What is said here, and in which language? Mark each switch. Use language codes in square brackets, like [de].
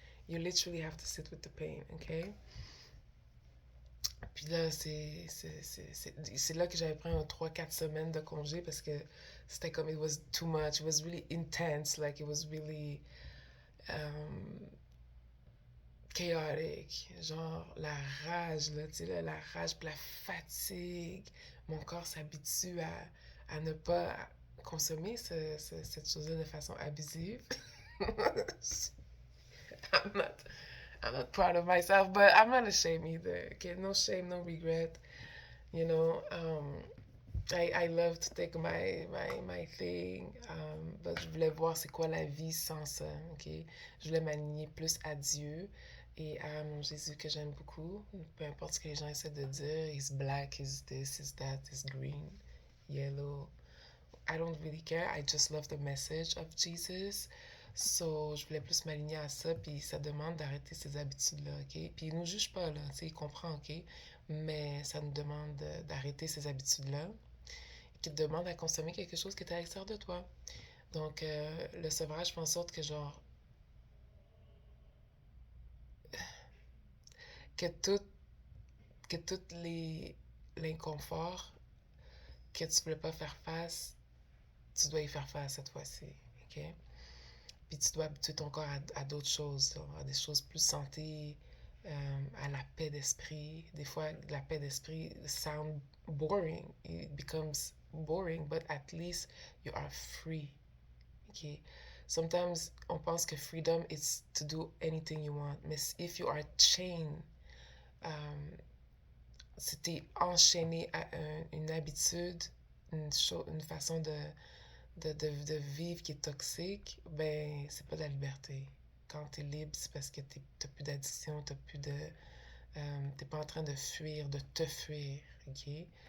[en] You literally have to sit with the pain, OK? [fr] Puis là, c'est là que j'avais pris un 3, 4 semaines de congé parce que c'était comme, [en] it was too much. It was really intense. Like, it was really chaotic. [fr] Genre, la rage, là, tu sais, là, la rage puis la fatigue. Mon corps s'habitue à ne pas consommer cette chose-là de façon abusive. [en] I'm not, I'm not proud of myself, but I'm not ashamed either. Okay, no shame, no regret. You know, I love to take my thing, but [fr] je voulais voir c'est quoi la vie sans ça, ok? Je voulais m'aligner plus à Dieu et à mon Jésus que j'aime beaucoup. Peu importe ce que les gens essaient de dire, [en] he's black, he's this, he's that, he's green, yellow. I don't really care, I just love the message of Jesus. [fr] So, je voulais plus m'aligner à ça, puis ça demande d'arrêter ces habitudes-là, ok? Puis il nous juge pas, là, tu sais, il comprend, ok? Mais ça nous demande d'arrêter ces habitudes-là qui te demande à consommer quelque chose qui est à l'extérieur de toi. Donc, le sevrage fait en sorte que, genre, que tout, que toutes l'inconfort que tu voulais pas faire face, tu dois y faire face cette fois-ci, ok? Puis tu dois habituer ton corps à d'autres choses, à des choses plus santé, à la paix d'esprit. Des fois, la paix d'esprit [en] sound boring. It becomes boring, but at least you are free. Okay. Sometimes [fr] on pense que [en] freedom is to do anything you want. [fr] Mais [en] if you are chained, [fr] si t'es enchaîné à une habitude, une façon de vivre qui est toxique, ben c'est pas de la liberté. Quand t'es libre, c'est parce que t'as plus d'addiction, t'es pas en train de fuir, de te fuir, ok?